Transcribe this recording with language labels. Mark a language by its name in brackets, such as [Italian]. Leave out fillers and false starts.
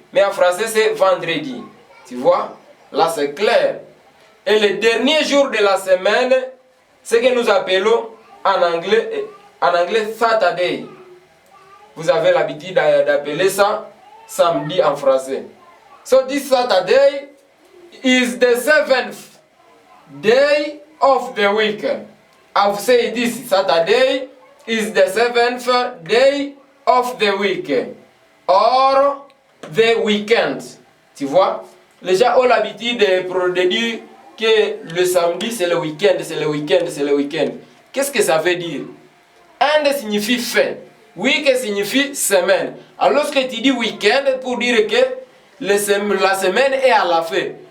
[French] Mais en français, c'est vendredi. Tu vois, là, c'est clair. Et le dernier jour de la semaine, ce que nous appelons en anglais Saturday. Vous avez l'habitude d'appeler ça samedi en français. [English] So this Saturday is the 7th day of the week. I've said this Saturday is the 7th day of the week. Or the weekend. [French] Tu vois? Les gens ont l'habitude de dire que le samedi c'est le week-end, c'est le week-end, c'est le week-end. Qu'est-ce que ça veut dire? End signifie fin. Week signifie semaine. Alors lorsque tu dis week-end, pour dire que la semaine est à la fin.